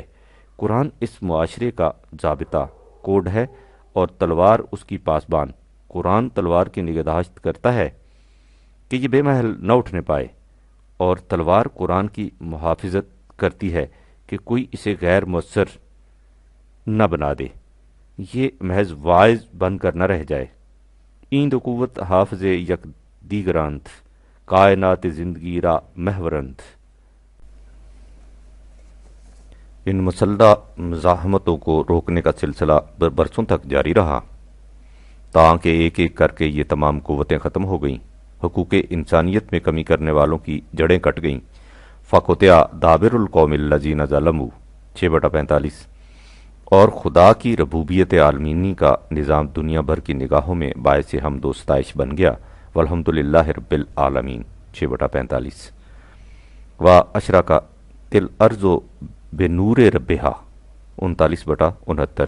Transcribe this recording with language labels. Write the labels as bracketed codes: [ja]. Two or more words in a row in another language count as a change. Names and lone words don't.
[ur] قرآن اس معاشرے کا ضابطہ کوڈ ہے اور تلوار اس کی پاسبان۔ قرآن تلوار کی نگہداشت کرتا ہے کہ یہ بے محل نہ اٹھنے پائے، اور تلوار قرآن کی محافظت کرتی ہے کہ کوئی اسے غیر مؤثر نہ بنا دے، یہ محض واعظ بن کر نہ رہ جائے۔ [fa] ایند قوت حافظ یک دیگرانت کائنات زندگی را محورند۔ [ur] ان مسلح مزاحمتوں کو روکنے کا سلسلہ برسوں تک جاری رہا، تاکہ ایک ایک کر کے یہ تمام قوتیں ختم ہو گئیں، حقوق انسانیت میں کمی کرنے والوں کی جڑیں کٹ گئیں۔ [ar] فقطع دابر القوم الذین ظلموا 6/45۔ [ur] اور خدا کی ربوبیت عالمینی کا نظام دنیا بھر کی نگاہوں میں باعث حمد و ستائش بن گیا، [ar] والحمدللہ رب العالمین [ur] 6/45۔ [ar] واشرق الارض بنور ربہا 39/69۔